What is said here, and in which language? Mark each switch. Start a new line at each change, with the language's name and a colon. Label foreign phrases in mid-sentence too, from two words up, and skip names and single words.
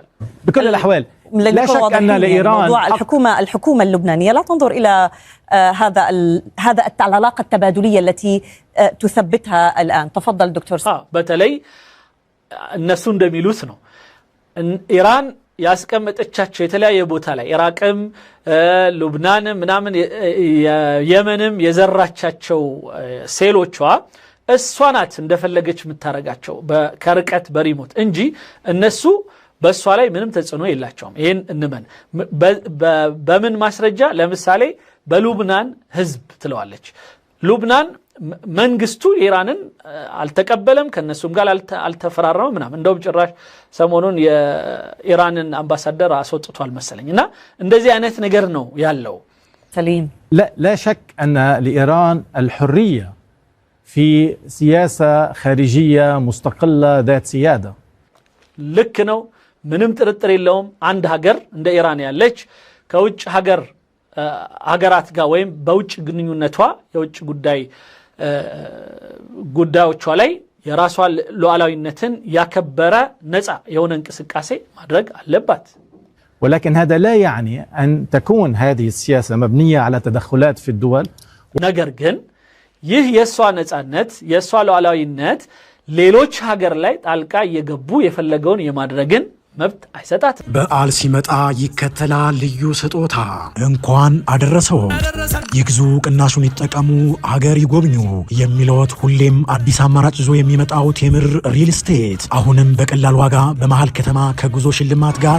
Arabic: بكل الأحوال لا شك أن لإيران موضوع الحكومة اللبنانية لا تنظر إلى هذا العلاقة التبادلية التي تثبتها الآن تفضل دكتور بتلي الناس
Amharic: እንደሚሉት ነው ኢራን ያስቀመጠቻቸው የተለያየ ቦታ ላይ ኢራቅም ሉብናንም ምናምን የመንም የዘራቻቸው ሴሎቿ እሷናት እንደፈለገች ምታረጋቸው በከርቀት በሪሞት እንጂ እነሱ በሷ ላይ ምንም ተጽዕኖ የላቸውም ይሄን እንመን በምን ማስረጃ ለምሳሌ በሉብናን ህዝብ ትለዋለች ሉብናን መንግስቱ ኢራንን አልተቀበለም ከነሱም ጋር አልተፈራረመም ምናምን እንደውም ጭራሽ ሰሞኑን የኢራንን አምባሳደር አስወጥቷል መሰለኝና እንደዚህ አይነት ነገር ነው ያለው
Arabic: سليم لا شك أن لإيران الحرية في سياسة خارجية مستقلة ذات سيادة
Amharic: ልክ ነው ምንም ጥርጥር የለውም አንድ ሀገር እንደ ኢራን ያለች ከውጭ ሀገራት ጋር ወይም በውጭ ግንኙነቷ የውጭ ጉዳዮቿ ላይ የራሷ ሉዓላዊነትን ያከበረ ነፃ የሆነ እንቅስቃሴ ማድረግ አለባት
Arabic: ولكن هذا لا يعني أن تكون هذه السياسة مبنية على تدخلات في الدول
Amharic: ነገር ግን ይህ የሷ ነፃነት የሷ ሉዓላዊነት ሌሎች ሀገር ላይ ጣልቃ እየገቡ የፈለገውን የማድረግን መብት አይሰጣት በዓል ሲመጣ ይከተላል ልዩ ስጦታ እንኳን አደረሰው ይግዙ ቅናሹን ይጠቀሙ ሀገር ይጎብኙ የሚለውት ሁሌም አዲስ አማራጭ ይዞ የሚመጣው ቴምር ሪል ስቴት አሁንም በቀላል ዋጋ በመሃል ከተማ ከጉዞ ሽልማት ጋር